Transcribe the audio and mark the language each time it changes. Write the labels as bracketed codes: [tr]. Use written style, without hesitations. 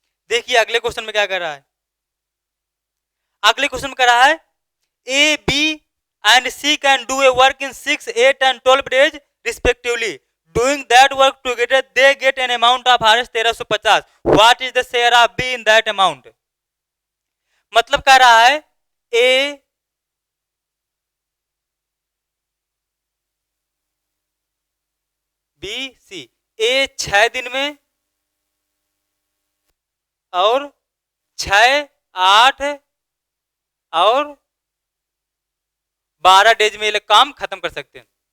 [hi] देखिए अगले क्वेश्चन में क्या कर रहा है, अगले क्वेश्चन में कर रहा है [en] A B and C can do a work in 6, 8 and 12 days respectively. Doing that work together they get an amount of Rs 1350. What is the share of B in that amount? [hi] मतलब कह रहा है A B C, ए 6 दिन में और 6, 8 और 12 days में ये काम खत्म कर सकते हैं।